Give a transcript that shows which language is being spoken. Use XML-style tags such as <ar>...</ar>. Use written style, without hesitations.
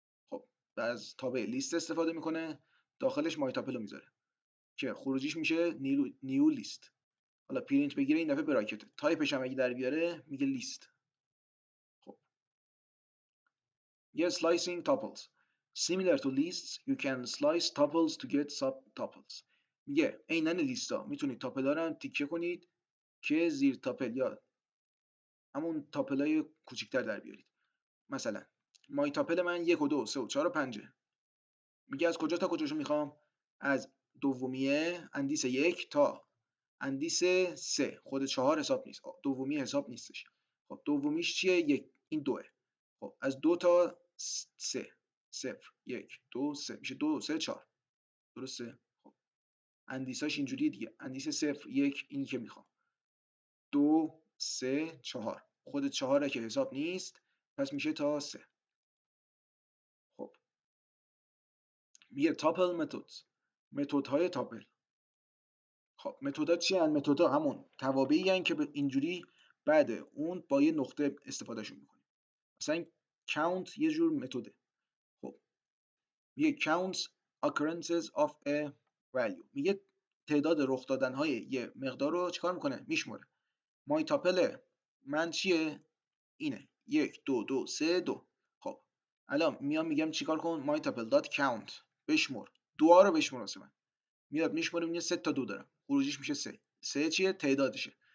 <fa>خب از تابع لیست استفاده میکنه، داخلش مای تاپل رو میذاره که خروجیش میشه نیو لیست. حالا پرینت بگیره این دفعه براکت، تایپش هم اگه در بیاره میگه لیست. خب یه</fa> <en>slicing tuples. Similar to lists, you can slice tuples to get subtuples.</en> <fa>میگه عیناً لیستا میتونید تاپل رو تیکه کنید که زیر تاپل یا همون تاپلای کوچیک‌تر در بیارید. مثلا مای تاپل من 1 و 2 3 و 4 و 5. میگه از کجا تا کجاشو میخوام؟ از دومیه اندیس 1 تا اندیس 3. خود 4 حساب نیست، دومیه حساب نیستش. خب دومیش چیه؟ این 2. خب از 2 تا 3 0 1 2 3 میشه 2 3 4. درسته؟ خب اندیساش اینجوریه دیگه. اندیس 0 1 اینی که میخوام، 2 3 4. خود 4 که حساب نیست، پس میشه تا 3. خب میگه تاپل متدز، متدهای تاپل. خب متدها چی هستن؟ متدها همون توابعی هستن که اینجوری بعد اون با یه نقطه استفادهشون میکنیم. مثلا count یه جور متده. خب میگه</fa> <en>counts occurrences of a value.</en> <fa>میگه تعداد رخ دادن های یه مقدار رو چیکار میکنه؟ میشمره. مای تاپل من چیه؟ اینه 1 2 2 3 2. خب الان میام میگم چیکار کن؟ مای تاپل دات count، بشمر. 2 رو بشمر واسه من. میاد میشمره، میگه 3 تا 2 دارم، خروجیش میشه 3. 3 چیه؟ تعدادشه.</fa>